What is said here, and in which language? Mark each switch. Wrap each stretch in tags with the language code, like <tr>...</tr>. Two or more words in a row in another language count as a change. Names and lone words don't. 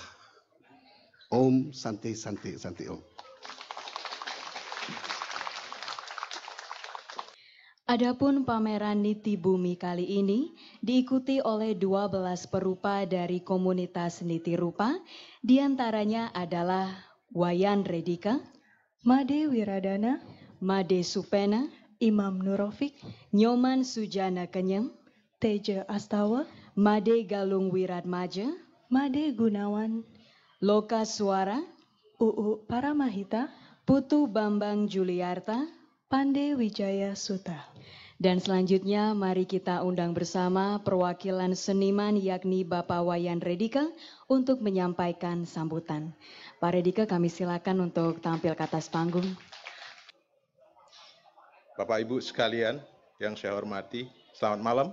<sa>Om Santi Santi Santi Om.</sa> <id>Adapun pameran Niti Bumi kali ini diikuti oleh 12 perupa dari komunitas Niti Rupa, diantaranya adalah Wayan Redika, Made Wiradana, Made Supena, Imam Nurofik, Nyoman Sujana Kenyem, Teja Astawa, Made Galung Wiratmaja, Made Gunawan, Loka Suara, UU Paramahita, Putu Bambang Juliarta, Pande Wijaya Suta. Dan selanjutnya mari kita undang bersama perwakilan seniman yakni Bapak Wayan Redika untuk menyampaikan sambutan. Pak Redika, kami silakan untuk tampil ke atas panggung. Bapak Ibu sekalian yang saya hormati, selamat malam.</id>